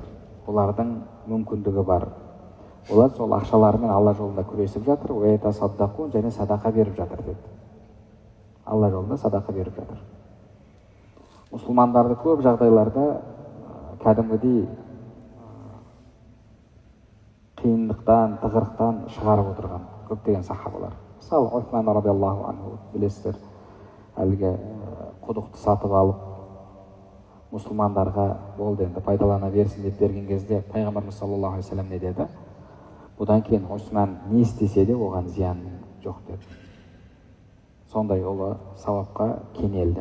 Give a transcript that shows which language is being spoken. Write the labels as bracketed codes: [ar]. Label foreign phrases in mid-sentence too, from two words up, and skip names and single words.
[kk] Олардың мүмкіндігі бар. Олар сол ақшаларымен Алла жолында күресіп жатыр, және садақа беріп жатыр деді. Алла жолында садақа беріп жатыр. Мұсылмандарды көп жағдайларда кәдімгідей қиындықтан, тығырықтан шығарып отырған көптеген сахабалар. Мысалы, Усман [ar] رضي الله عنه, [kk] білесіздер, әлгі құдықты сатып алып, мұсылмандарға болды енді пайдалана берсін деп берген кезде пайғамбарымыз [ar] صلى الله عليه وسلم [kk] не деді? Бұдан кейін Усман не істесе де оған зиян жоқ деді. Сондай ұлы сауапқа кенелді.